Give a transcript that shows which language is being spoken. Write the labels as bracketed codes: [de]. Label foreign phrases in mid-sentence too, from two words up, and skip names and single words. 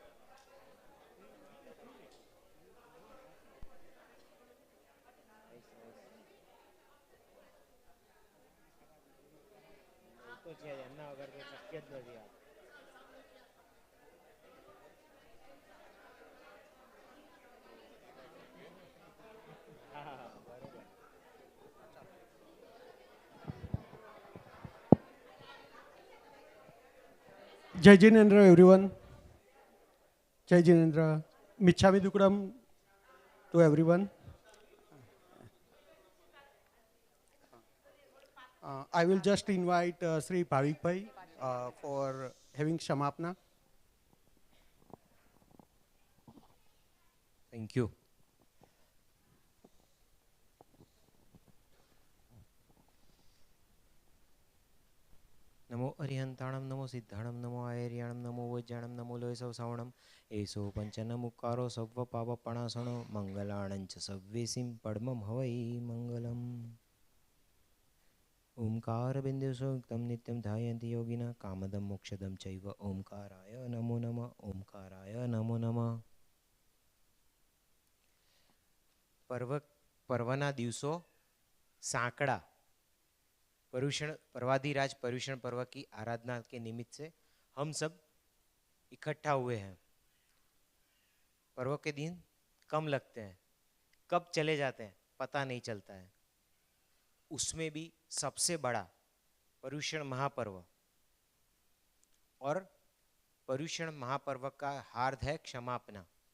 [en] nice nice. [gu] એ તો છે જ, એમના વગર તો શક્ય જ નથી આ. હા હા હા, બરોબર. [en] Jai Jinendra, everyone. Jai Jinendra. [pra] Michhami Dukram [en] to everyone. I will just invite Sri Bhavik Bhai for having Shamapna. thank you. [pra] નમો અરિહંતાણમ નમો સિદ્ધાણમ નમો આયર્યાણમ નમો વૈજાણમ નમો લોય સૌ સાવણમ એસો પંચનમુકારો સવ્વ પાપ પણાસણો મંગલાણંચ સવ્વેસિમ પડમમ હવૈ મંગલમ. [sa] ओंकार बिंदुसुक्तम नित्यम ध्यायंति योगिना कामदम मोक्षदम चैव ओंकाराय नमो नमः. ओंकाराय नमो नमः. [gu] પર્વના દિવસો સાંકડા [hi] पर्यूषण पर्वाधिराज पर्यूषण पर्व की आराधना के निमित्त से हम सब इकट्ठा हुए हैं. पर्व के दिन कम लगते हैं, कब चले जाते हैं पता नहीं चलता है. उसमें भी सबसे बड़ा पर्यूषण महापर्व, और पर्यूषण महापर्व का हार्द है क्षमापना.